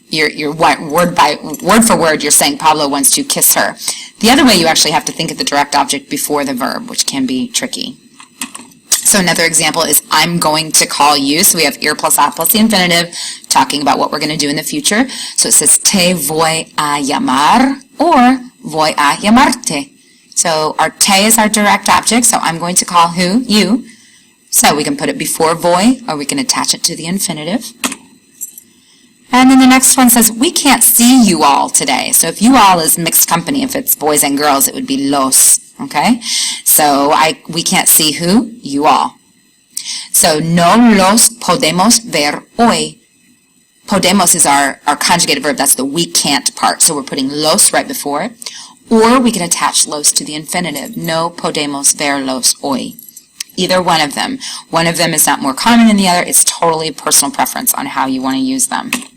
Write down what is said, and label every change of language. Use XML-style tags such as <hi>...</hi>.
<en>You're word for word, you're saying Pablo wants to kiss her. The other way, you actually have to think of the direct object before the verb, which can be tricky. So another example is I'm going to call you. So we have ir plus a plus the infinitive, talking about what we're going to do in the future. So it says</en> <es>te voy a llamar or voy a llamarte.</es> <en>So our te is our direct object, so I'm going to call who? You. So we can put it before voy, or we can attach it to the infinitive. And then the next one says we can't see you all today. So if you all is mixed company, if it's boys and girls, it would be los. Okay, so we can't see who? You all.</en> <es>So no los podemos ver hoy.</es> <en>Podemos is our conjugated verb. That's the we can't part. So we're putting los right before it. Or we can attach los to the infinitive.</en> <es>No podemos verlos hoy.</es> <en>Either one of them. One of them is not more common than the other. It's totally personal preference on how you want to use them.</en>